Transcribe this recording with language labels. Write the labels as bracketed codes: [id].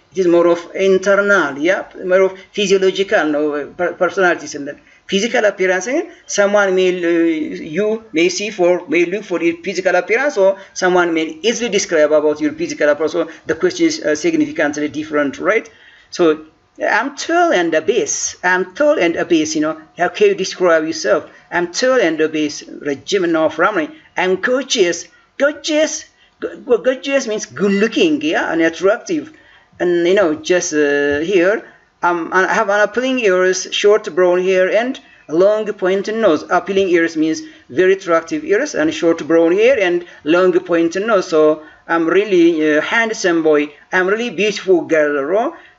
[en] It is more of internal more of physiological no personalities and that physical appearance someone you may look for your physical appearance or someone may easily describe about your physical appearance. So the question is significantly different, right? So I'm tall and obese. You know, how can you describe yourself? I'm tall and obese. [am] ረጅም እና ወፍራም ነኝ። [en] I'm gorgeous. Gorgeous means good looking, and attractive. And you know, just here, I have an appealing ears, short brown hair, and a long pointed nose. Appealing ears means very attractive ears, and short brown hair, and long pointed nose. So I'm really handsome boy. I'm really beautiful girl.